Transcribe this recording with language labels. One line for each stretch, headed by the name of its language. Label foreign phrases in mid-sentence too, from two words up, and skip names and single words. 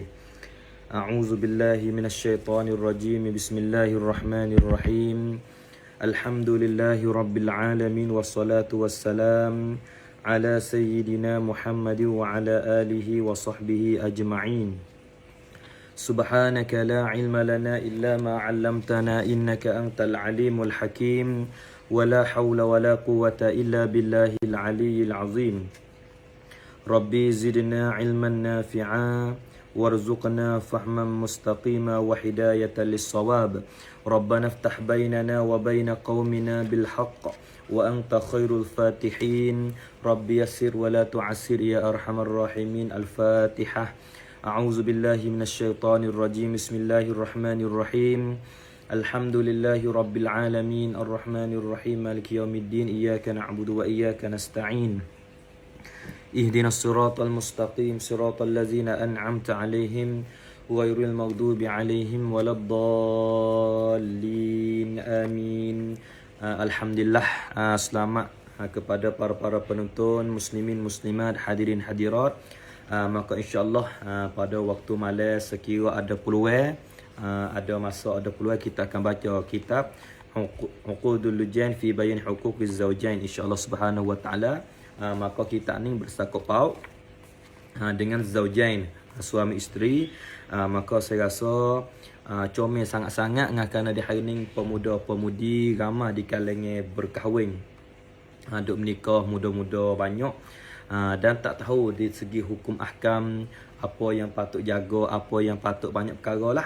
Arabic: أعوذ بالله من الشيطان الرجيم. بسم الله الرحمن الرحيم الحمد لله رب العالمين والصلاة والسلام على سيدنا محمد وعلى آله وصحبه أجمعين. سبحانك لا علم لنا إلا ما علمتنا إنك أنت العليم الحكيم ولا حول ولا قوة إلا بالله العلي العظيم. رب زدنا علما نافعا وارزقنا فهما مستقيما وهداية للصواب. ربنا افتح بيننا وبين قومنا بالحق وأنت خير الفاتحين. رب يسر ولا تعسر يا أرحم الراحمين. Al-Fatihah. أعوذ بالله من الشيطان الرجيم بسم الله الرحمن الرحيم. الحمد لله رب العالمين الرحمن الرحيم مالك يوم الدين إياك نعبد وإياك نستعين. اهدنا الصراط المستقيم صراط الذين أنعمت عليهم غير المغضوب عليهم ولا الضالين. Amin.
Malay: Alhamdulillah, selamat kepada para penonton, muslimin muslimat, hadirin hadirat. Maka insya-Allah pada waktu malam sekira ada peluang, ada masa, ada peluang, kita akan baca kitab Uqudul Lujain fi Bayan Huquqiz Zawjain,
Arabic: إن شاء الله سبحانه وتعالى.
Malay: Maka kita ni bersangkut paut dengan zaujain, suami isteri. Maka saya rasa comel sangat-sangat kerana di hari ni pemuda-pemudi ramai di kalangan berkahwin, duk menikah muda-muda banyak, dan tak tahu di segi hukum ahkam apa yang patut jaga, apa yang patut banyak perkara lah.